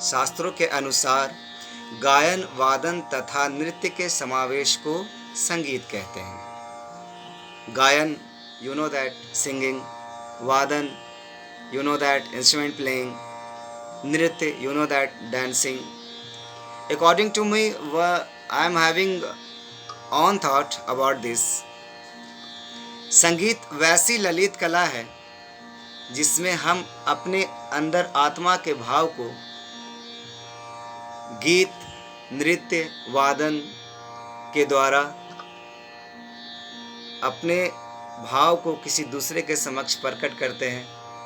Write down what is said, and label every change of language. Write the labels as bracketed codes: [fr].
[hi] शास्त्रों के अनुसार गायन, वादन तथा नृत्य के समावेश को संगीत कहते हैं. [en] गायन, you know that singing. वादन, you know that instrument playing. नृत्य, you know that dancing. According to me, I am having own thought about this. [hi] संगीत वैसी ललित कला है जिसमें हम अपने अंदर आत्मा के भाव को गीत, नृत्य, वादन के द्वारा अपने भाव को किसी दूसरे के समक्ष प्रकट करते हैं.